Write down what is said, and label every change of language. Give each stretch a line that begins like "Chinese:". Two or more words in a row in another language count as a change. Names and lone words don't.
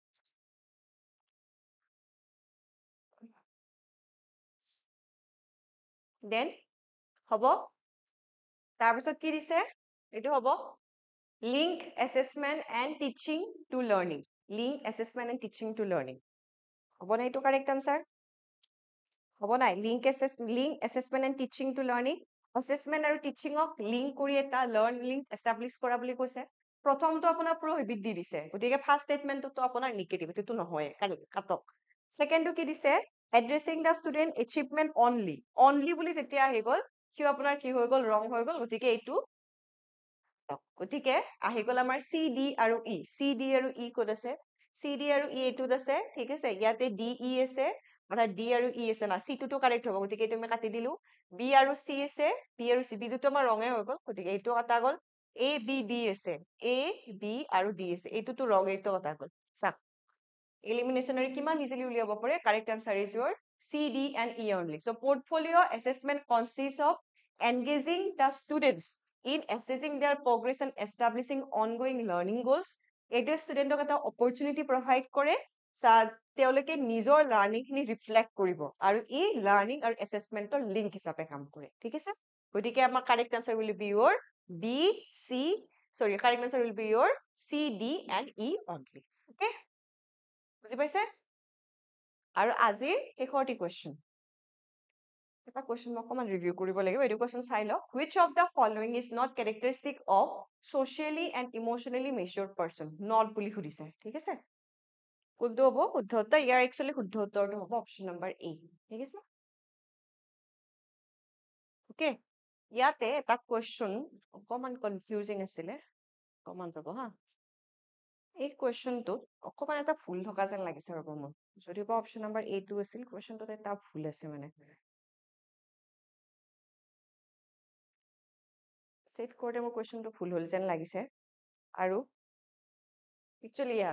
Assamese: দেন হ'ব তাৰপিছত কি দিছে এটো হ'ব
English: link assessment and teaching to learning link assessment and teaching to learning
Assamese: হ'ব না এটো
English: correct answer
Assamese: হ'ব নাই
English: link assessment and teaching to learning
Assamese: assessment আৰু teaching ক লিংক কৰি এটা
English: learn link establish
Assamese: কৰা বুলি কৈছে প্ৰথমটো আপোনাৰ prohibit দি দিছে গতিকে
English: first statementটো
Assamese: তো আপোনাৰ নেগেটিভ এটো নহয় কাটক সেকেন্ডটো কি দিছে
English: addressing the student achievement only
Assamese: বুলি যেতিয়া আহি গল কি আপোনাৰ কি হৈ গল ৰং হৈ গল গতিকে এইটো গতিকে আহি গল আমাৰ চি ডি আৰু ই ক'ত আছে চি ডি আৰু ই এইটোত আছে ঠিক আছে ইয়াতে ডি ই আছে অৰ্থাৎ ডি আৰু ই আছে না চি টো কাৰেক্ট হ'ব গতিকে এইটো আমি কাটি দিলো বি আৰু চি আছে বি আৰু চি বি টো আমাৰ ৰঙে হৈ গল গতিকে এইটো কটা গল এ বি ডি আছে এ বি আৰু ডি আছে এইটোতো ৰং এইটো কটা গল চাওক এলিমিনেশ্যনাৰী কিমান ইজিলি উলিয়াব পাৰে
English: correct answer is your C D and E only so portfolio assessment consist of engaging the students in assessing their progress and establishing ongoing learning goals
Assamese: এইটো ষ্টুডেন্টক এটা অপৰচুনিটি প্ৰভাইড কৰে তেওঁলোকে নিজৰ লাৰ্নিং খিনি ৰিফ্লেক্ট কৰিব আৰু এই লাৰ্নিং আৰু এছেছমেন্টৰ লিংক হিচাপে কাম কৰে ঠিক আছে গতিকে আমাৰ
English: correct answer will be your B C sorry correct answer will be your C D and E only okay
Assamese: বুজি পাইছে আৰু আজিৰ শেষৰটি কোৱেশ্চন এটা কোৱেশ্চন মই অকমান ৰিভিউ কৰিব লাগিব এইটো কোৱেশ্চন চাই লওক
English: which of the following is not characteristic of socially and emotionally matured person not
Assamese: বুলি সুধিছে ঠিক আছে কোনটো হ'ব শুদ্ধ উত্তৰ ইয়াৰ একচুয়ালি শুদ্ধ উত্তৰটো হ'ব
English: option number A
Assamese: ঠিক আছে ওকে ইয়াতে এটা কোৱেশ্চন অকমান কনফিউজিং আছিলে অকমান যাব হা এই কুৱেশ্যনটোত অকমান এটা ভুল থকা যেন লাগিছে ৰ'ব মোৰ যদিও
English: option number A2
Assamese: আছিল কুৱেশ্যনটোত এটা ভুল আছে মানে ছেট কৰোঁতে মোৰ কুৱেশ্যনটো ভুল হ'ল যেন লাগিছে আৰু একচুৱেলি ইয়াছ